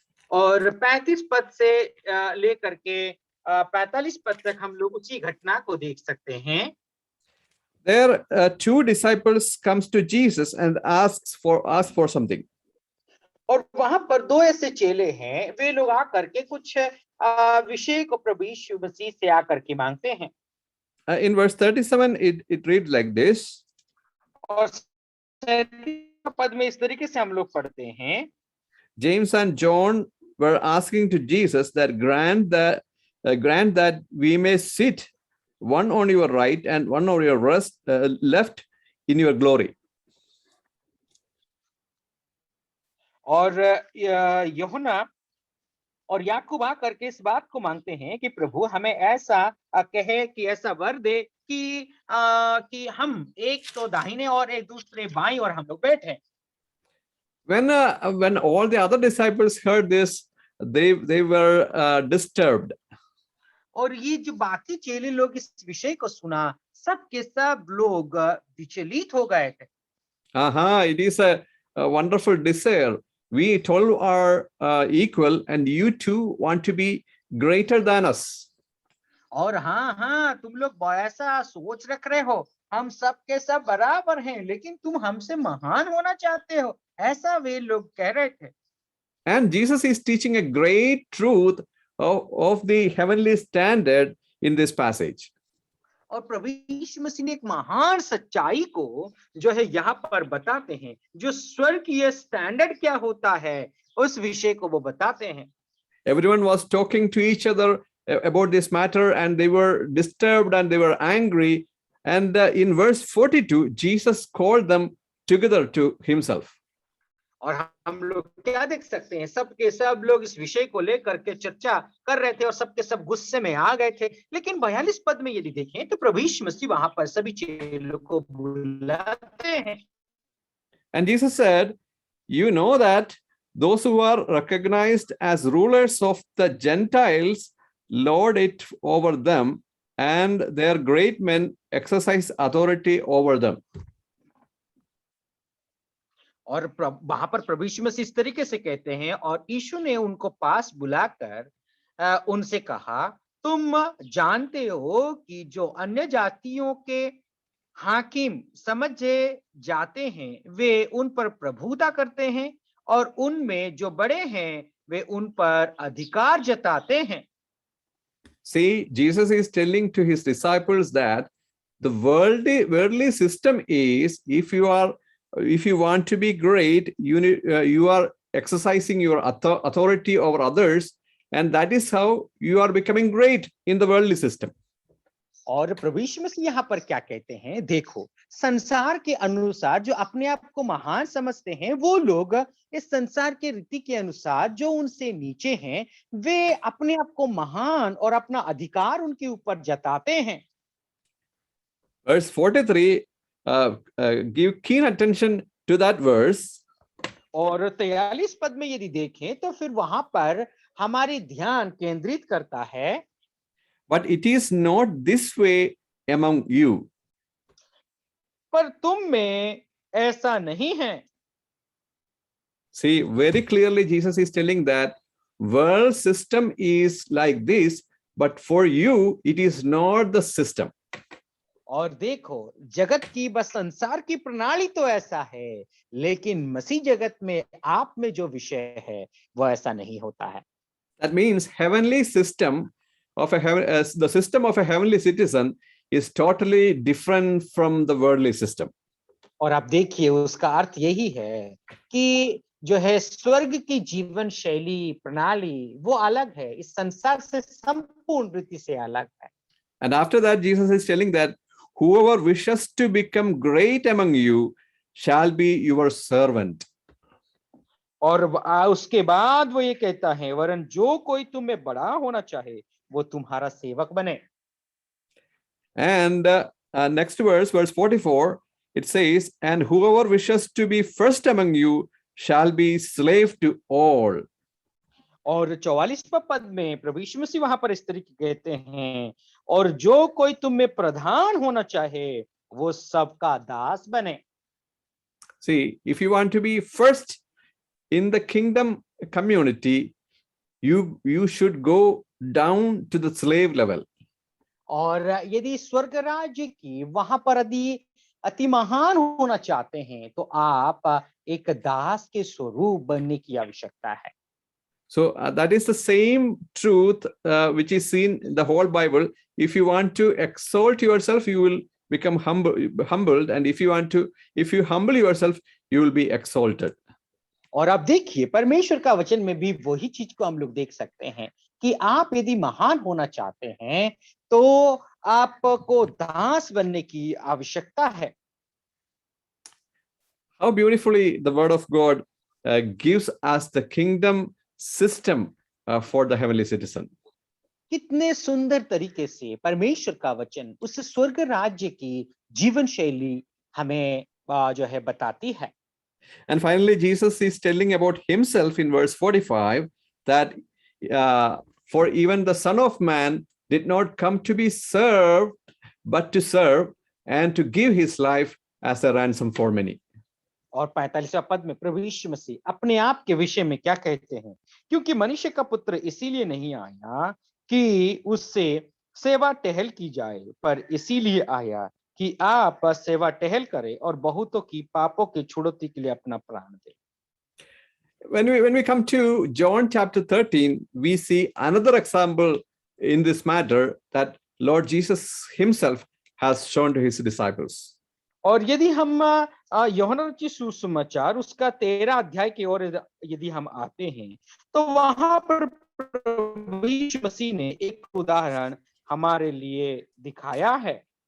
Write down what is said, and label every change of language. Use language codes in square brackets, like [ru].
[hi] और 35 पद से लेकर के 45 पद तक हम लोग उसी घटना को देख सकते हैं। [en] There two disciples comes to Jesus and ask for something. [hi] और वहां पर दो ऐसे चेले हैं, वे लोग आकर के कुछ विषय को प्रभु यीशु मसीह से आकर के मांगते हैं। [en] In verse 37, it reads like this. [hi] और 37 पद में इस तरीके से हम लोग पढ़ते हैं। [en] James and John were asking to Jesus that grant that we may sit one on your right and one on your left in your glory. [hi] और यूहन्ना और याकूब आकर के इस बात को मांगते हैं कि प्रभु हमें ऐसा कहे कि ऐसा वर दे कि हम एक तो दाहिने और एक दूसरे बाईं और हम लोग बैठे। [en] When all the other disciples heard this, they were disturbed. [hi] और ये जो बाकी चेले लोग इस विषय को सुना, सब के सब लोग विचलित हो गए थे। [en] It is a wonderful desire. We 12 are equal, and you two want to be greater than us. [hi] और हाँ, तुम लोग ऐसा सोच रख रहे हो, हम सब के सब बराबर हैं, लेकिन तुम हमसे महान होना चाहते हो, ऐसा वे लोग कह रहे थे। [en] And Jesus is teaching a great truth of the heavenly standard in this passage. [hi] और प्रभु यीशु मसीह ने एक महान सच्चाई को जो है यहाँ पर बताते हैं, जो स्वर्गीय स्टैंडर्ड क्या होता है उस विषय को वो बताते हैं। [en] Everyone was talking to each other about this matter, and they were disturbed and they were angry. And in verse 42, Jesus called them together to himself. [hi] और हम लोग क्या देख सकते हैं, सब के सब लोग इस विषय को लेकर के चर्चा कर रहे थे और सब के सब गुस्से में आ गए थे। लेकिन 42 पद में यदि देखें तो प्रभु यीशु मसीह वहां पर सभी चेलों को बुलाते हैं। [en] And Jesus said, you know that those who are recognized as rulers of the Gentiles lord it over them, and their great men exercise authority over them. [hi] और वहां पर प्रभु यीशु मसीह इस तरीके से कहते हैं, और यीशु ने उनको पास बुलाकर उनसे कहा, तुम जानते हो कि जो अन्य जातियों के हाकिम समझे जाते हैं वे उन पर प्रभुता करते हैं, और उनमें जो बड़े हैं वे उन पर अधिकार जताते हैं। [en] See, Jesus is telling to his disciples that the worldly system is, if you want to be great, you are exercising your authority over others, and that is how you are becoming great in the worldly system. [hi] और प्रभु यीशु मसीह यहाँ पर क्या कहते हैं, देखो संसार के अनुसार जो अपने आप को महान समझते हैं वो लोग इस संसार के रीति के अनुसार जो उनसे नीचे हैं वे अपने आप को महान और अपना अधिकार उनके ऊपर जताते हैं। [en] Verse 43, give keen attention to that verse. [hi] और 43 पद में यदि देखें तो फिर वहां पर हमारे ध्यान केंद्रित करता है, [en] but it is not this way among you. [hi] पर तुम में ऐसा नहीं है। [en] See, very clearly Jesus is telling that world system is like this, but for you it is not the system. [hi] और देखो जगत की बस संसार की प्रणाली तो ऐसा है, लेकिन मसीह जगत में आप में जो विषय है वो ऐसा नहीं होता है। [en] That means heavenly system of the system of a heavenly citizen is totally different from the worldly system. [hi] और आप देखिए उसका अर्थ यही है कि जो है स्वर्ग की जीवन शैली प्रणाली वो अलग है, इस संसार से संपूर्ण रीति से अलग है। [en] And after that Jesus is telling that whoever wishes to become great among you shall be your servant. [hi] और उसके बाद वो ये कहता है, वरन जो कोई तुम में बड़ा होना चाहे वो तुम्हारा सेवक बने। [en] And next verse 44, it says, and whoever wishes to be first among you shall be slave to all. [hi] और 44वें पद में प्रभु यीशु मसीह वहां पर इस तरीके कहते हैं, और जो कोई तुम में प्रधान होना चाहे वो सबका दास बने। [en] See, if you want to be first in the kingdom community, you should go down to the slave level. [hi] और यदि स्वर्ग राज्य की वहां पर यदि अति महान होना चाहते हैं तो आप एक दास के स्वरूप बनने की आवश्यकता है। [en] So that is the same truth which is seen in the whole Bible. If you want to exalt yourself, you will become humbled, and if you humble yourself, you will be exalted. [hi] और आप देखिए परमेश्वर का वचन में भी वही चीज को हम लोग देख सकते हैं कि आप यदि महान होना चाहते हैं तो आपको दास बनने की आवश्यकता है। [en] How beautifully the word of God gives us the kingdom system for the heavenly citizen. [hi] कितने सुंदर तरीके से परमेश्वर का वचन उस स्वर्ग राज्य की जीवन शैली हमें जो है बताती है। [en] And finally, Jesus is telling about himself in verse 45 that for even the Son of Man did not come to be served, but to serve and to give his life as a ransom for many. [hi] और 45वां पद में प्रभु यीशु मसीह अपने आप के विषय में क्या कहते हैं, क्योंकि मनुष्य का पुत्र इसीलिए नहीं आया कि उससे सेवा टहल की जाए, पर इसीलिए आया कि आप सेवा टहल करें और बहुतों की पापों की छुड़ौती के लिए अपना प्राण दें। [en] When we come to John chapter 13, we see another example in this matter that Lord Jesus himself has shown to his disciples. [hi] और यदि हम यूहन्ना रचित सुसमाचार उसका 13 अध्याय की ओर यदि हम आते हैं, तो वहां पर प्रभु यीशु मसीह ने एक उदाहरण हमारे लिए दिखाया है।